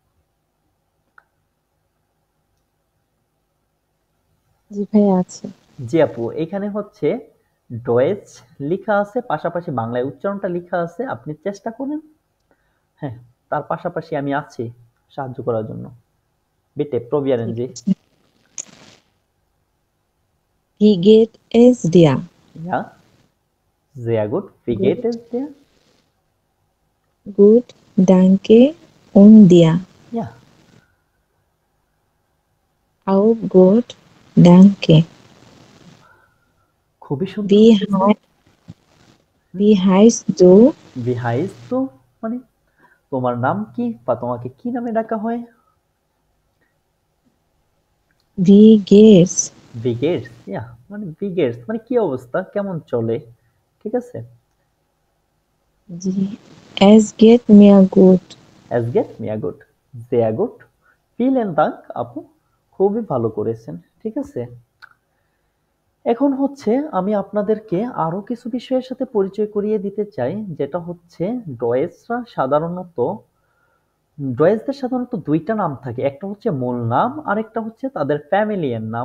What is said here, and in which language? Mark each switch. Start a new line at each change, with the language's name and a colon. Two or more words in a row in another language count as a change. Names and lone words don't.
Bangla: জি ভাই আছে। জি আপু, এখানে হচ্ছে ডয়েচ লেখা আছে, পাশাপাশি বাংলায় উচ্চারণটা লেখা আছে, আপনি চেষ্টা করেন। হ্যাঁ, তার পাশাপাশি আমি আছি সাহায্য করার জন্য।
German: Bitte probieren
Bangla: ঠিক জি।
German: আছে। Wie geht es dir? Ja, sehr gut. Wie geht Gut, es dir? gut, danke. Und dir? Ja, Auch gut, danke.
Bangla: খুবই সুন্দর
German: Wie,
Bangla: হয়েছে।
German: hei wie heißt du? Wie heißt du
Bangla: মানে তোমার নাম কি বা তোমাকে কি নামে ডাকা হয়?
German: Wie geht's? Wie geht's? Ja,
Bangla: মানে
German: wie geht's
Bangla: মানে কি অবস্থা, কেমন চলে, ঠিক আছে? জি,
German: es geht mir gut. Es geht mir gut. Sehr gut. Vielen Dank
Bangla: আপু, খুবই ভালো করেছেন, ঠিক আছে? এখন হচ্ছে আমি আপনাদেরকে আরো কিছু বিষয়ের সাথে পরিচয় করিয়ে দিতে চাই, যেটা হচ্ছে ডয়েজদের সাধারণত দুইটা নাম থাকে, একটা হচ্ছে মূল নাম আর একটা হচ্ছে তাদের ফ্যামিলিয়ার নাম।